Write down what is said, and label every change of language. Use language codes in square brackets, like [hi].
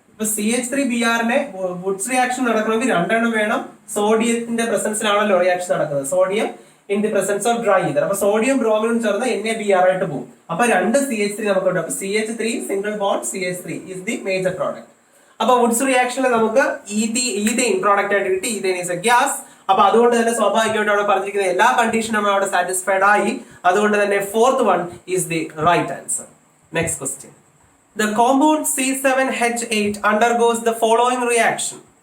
[ml] ഇപ്പൊ CH3Br നെ Woods reaction നടക്കണമെങ്കിൽ 2 എണ്ണം വേണം. സോഡിയത്തിന്റെ പ്രസൻസിലാണല്ലോ റിയാക്ഷൻ നടക്കുന്നത്. [en] Sodium in the presence of dry ether. [ml] അപ്പൊ സോഡിയം ബ്രോമിനും ചേർന്ന് NaBr ആയിട്ട് പോകും. അപ്പൊ 2 CH3 നമുക്ക് ഉണ്ട്. അപ്പൊ CH3 single bond CH3 [en] is the major product. [ml] അപ്പൊ വുഡ്സ് റിയാക്ഷനിൽ നമുക്ക് ഈഥെയിൻ പ്രോഡക്റ്റ് ആയിട്ട് കിട്ടി. [en] Ethane is a gas. [ml] അപ്പൊ അതുകൊണ്ട് തന്നെ സ്വാഭാവികമായിട്ട് അവിടെ പറഞ്ഞിരിക്കുന്ന എല്ലാ കണ്ടീഷനും അവിടെ സാറ്റിസ്ഫൈഡ് ആയി. അതുകൊണ്ട് തന്നെ [en] 4th one is the right answer. Next question. The compound C7H8 undergoes the following reaction.